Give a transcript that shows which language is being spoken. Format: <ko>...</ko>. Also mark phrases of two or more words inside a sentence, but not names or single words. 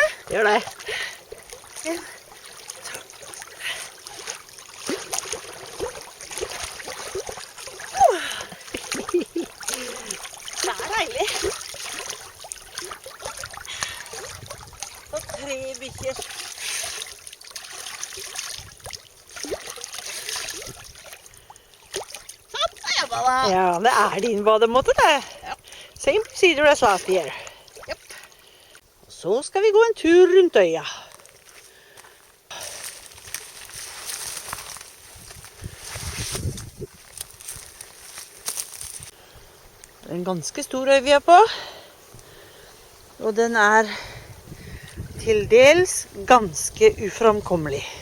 <no>Gjør det. Det er deilig. Og 3 bikkjer. Ja, det er din bademåte, det. Ja.</no> <en>Same procedure as last year. Yep.</en> <no>Så skal vi gå en tur rundt øya. Det er en ganske stor øy vi er på. Og den er til dels ganske uframkommelig.</no>